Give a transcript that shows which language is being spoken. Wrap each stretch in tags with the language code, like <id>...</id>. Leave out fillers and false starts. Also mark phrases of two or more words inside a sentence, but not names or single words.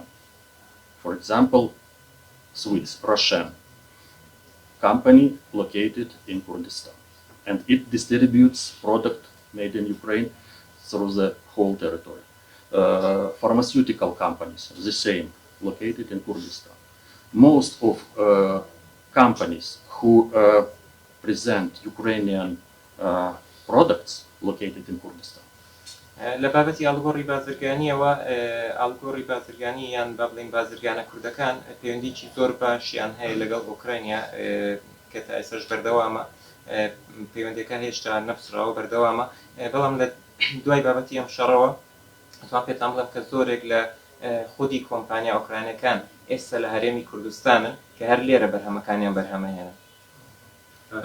<en>For example, Swiss, Russian company located in Kurdistan, and it distributes product made in Ukraine through the whole territory. Pharmaceutical companies, the same, located in Kurdistan. Most of companies who present Ukrainian products located in Kurdistan.</en> <ckb>لە بابەتی ئاڵگۆڕی بازرگانیەوە ئاڵگۆڕی بازرگانی یان با بڵین بازرگانە کوردەکان پەیوەندیی زۆر باشیان هەیە لەگەڵ ئۆکراینیا کە تا ئێستاش بەردەوامە پەیوەندیەکان هێشتا نەپسراوە بەردەوامە بەڵام لە دوای بابەتی ئەم شەڕەوە ئەتوان پێتان بڵێم کە زۆرێک لە خودی کۆمپانیا ئۆکرانیەکان ئێستا لە هەرێمی کوردستانن کە هەر لێرە بەرهەمەکانیان بەرهەمەهێنن.</ckb>